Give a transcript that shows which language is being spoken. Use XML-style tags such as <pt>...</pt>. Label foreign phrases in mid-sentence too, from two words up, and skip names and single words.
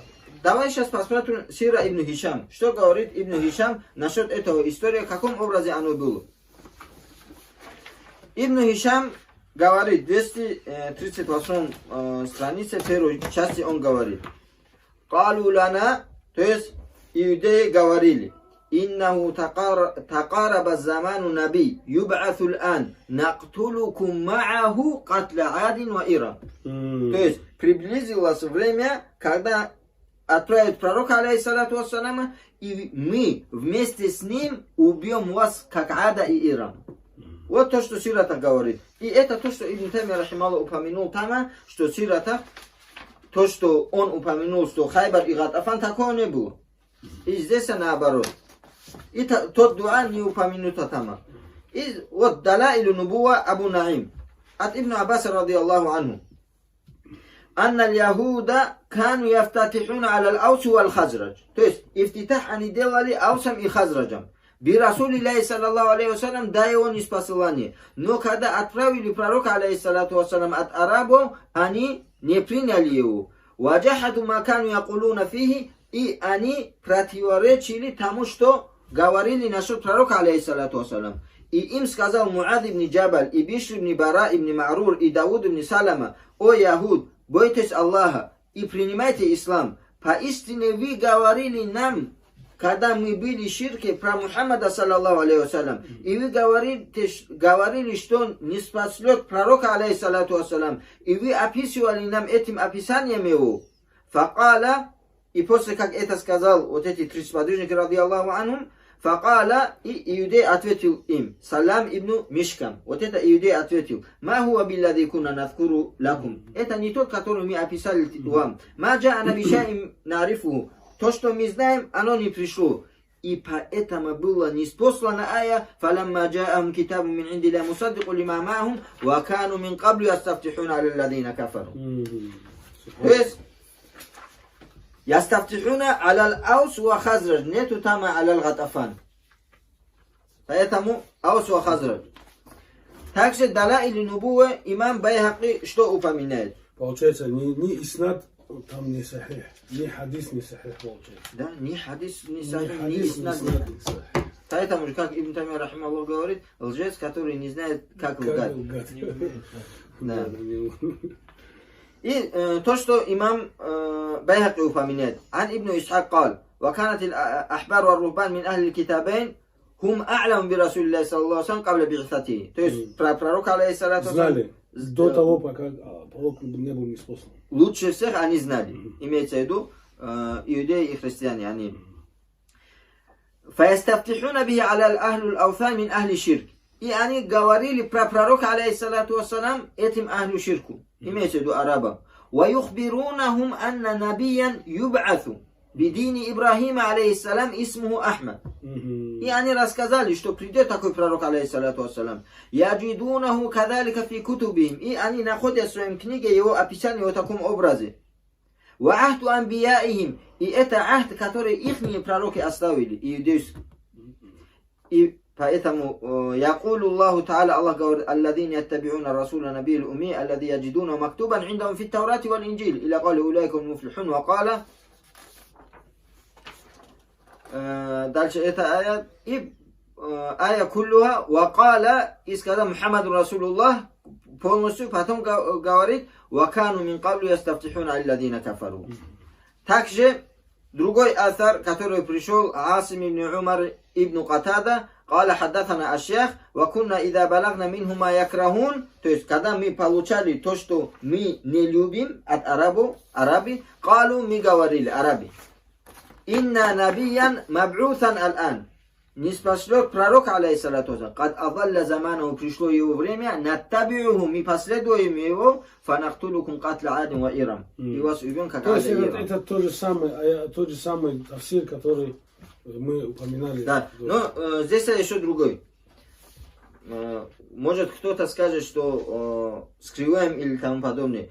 <ru>Давай сейчас посмотрим сира Ибн Хишам. Что говорит Ибн Хишам насчет этого истории, в каком образе оно было. Ибн Хишам говорит, 238 странице, первой части он говорит.</ru> <ar>قالوا لنا,</ar> <ru>то есть иудеи говорили,</ru> <ar>إنه تقارب زمان نبي يبعث الآن نقتلكم معه قتل عاد وإرم.</ar> <ru>То есть приблизилось время, когда отправят пророка,</ru> <ar>عليه الصلاة والسلام,</ar> <ru>и мы вместе с ним убьем вас, как Ада и Ирам. Вот то, что Сирата говорит. И это то, что Ибн Тайми рахимахуллах упомянул там, что Сирата, то, что он упомянул, что Хайбар и Гатафан, такого не было. И здесь наоборот. И тот дуа не упомянут там. И вот Далаилу Нубуа Абу Наим.</ru> <ar>От ابن عباس رضي الله عنه أن يهود كانوا يستفتحون على الأوس والخزرج.</ar> <ru>То есть, ифтитах они делали Аусом и Хазраджам.</ru> <ar>برسول الله صلى الله عليه وسلم,</ar> <ru>да его ниспосылание. Но когда отправили пророка,</ru> <ar>عليه الصلاة والسلام,</ar> <ru>от арабов, они не приняли его.</ru> <ar>وجحدوا ما كانوا يقولون فيه,</ar> <ru>и они противоречили тому, что говорили насчет пророка,</ru> <ar>عليه الصلاة والسلام.</ar> <ru>И им сказал Муад ибн Джабаль, и Бишр ибн Бара ибн Ма'рур, и Дауд ибн Салама: о Яхуд, бойтесь Аллаха и принимайте ислам. Поистине вы говорили нам, когда мы были в ширке, про Мухаммада,</ru> <ar>صلى الله عليه وسلم,</ar> <ru>и вы говорили, что не спаслет пророка,</ru> <ar>عليه الصلاة والسلام,</ar> <ru>и вы описывали нам этим описанием его. Факала, и после как это сказал вот эти 30 подвижники,</ru> <ar>رضي الله عنهم,</ar> <ru>факала, и иудей ответил им, Салам ибн Мишкам, вот это иудей ответил:</ru> <ar>ما هو بالذي كنا نذكر لكم,</ar> <ru>это не тот, который мы описали вам.</ru> <ar>ما جاءنا بشيء نعرفه,</ar> <ru>то, что мы знаем, оно не пришло. И поэтому было ниспослана ая:</ru> <ar>فلما جاءهم كتاب من عند الله مصدق لما معهم وكانوا من قبل يستفتحون على الذين كفروا.</ar> <ru>То есть,</ru> <ar>يستفتحون على الأوس والخزرج,</ar> <ru>нету там</ru> <ar>على غطفان.</ar> <ru>Поэтому аус ва хазрадж. Также далаили нубуа имам Байхаки что упоминает? Получается, не иснад там не сахих, ни хадис не сахих получается. Да, ни хадис не сахих, ни иснад не сахих. Поэтому, как Ибн Тамия рахимахуллах говорит, лжец, который не знает, как лгать. Да. И то, что имам Байхаки упоминает.</ru> <ar>Ан Ибн Исхак قال: وكانت الأحبار والرهبان من أهل الكتابين هم أعلم برسول الله صلى الله عليه وسلم قبل بعثته.</ar> <ru>То есть, про пророка, алейхиссалату знали до того, пока пророк не был ниспослан. Лучше всех они знали. Имеется в виду иудеи и христиане. Они.</ru> <ar>فَيَسْتَفْتِحُونَ بِهِ عَلَى الْأَهْلُ الْأَوْثَانِ مِنْ أَهْلِ شِرْكِ.</ar> <ru>И они говорили про пророка,</ru> <ar>عليه الصلاة والسلام,</ar> <ru>этим</ru> <ar>أهل الشرك.</ar> <ru>Имеется в виду арабам.</ru> <ar>وَيُخْبِرُونَهُمْ أَنَّ نَبِيًّا يُبْعَثُ بِدِينِ إِبْرَاهِيمَ алейхиссалам اسمه أحمد.</ar> <ru>И они рассказали, что придет такой пророк,</ru> <ar>عليه الصلاة والسلام. يَجِدُونَهُ كَذَلِكَ فِي كُتُبِهِمْ.</ar> <ru>И они находят в своем книге его описание в таком образе.</ru> <ar>وَعَهْدُ أَنْبِيَائِهِمْ.</ar> <ru>И это ахд, который ихние пророки оставили, иудейские. И поэтому</ru> <ar>يقول الله تعالى,</ar> <ru>Аллах говорит:</ru> <ar>الذين يتبعون الرسول النبي الأمي الذي يجدونه مكتوبا عندهم في التوراة والإنجيل إلى قال أولئك المفلحون. وقال,</ar> <ru>дальше это аят, и</ru> <ar>الآية كلها,</ar> <ru>вакаля, и сказал Мухаммад Расулуллах полностью, потом говорит:</ru> <ar>وكانوا من قبل يستفتحون الذين كفروا.</ar> <ru>Также другой асар, который пришел</ru> <ar>Асим ибн Умар ибн Катада, قال حدثنا الشيخ وكنا إذا بلغنا منه ما يكرهون.</ar> <ru>То есть, когда мы получали то, что мы не любим от араби, قالوا, мы говорили, араби:</ru> <ar>إن نبيا مبعوثا الآن.</ar> <ru>Не спаслет пророк,</ru> <ar>عليه الصلاة والسلام. قد أظل زمان,</ar> <ru>пришло его время.</ru> <ar>Наттабиуху,</ar> <ru>мы последуем его.</ru> <ar>فنقتلكم قتل عاد وإرم.</ar> <ru>И вас убьем, как Ад и Ирам. Это тот же самый тафсир, который мы упоминали. Да, но здесь еще другой. Может кто-то скажет, что скрываем или тому подобное.</ru>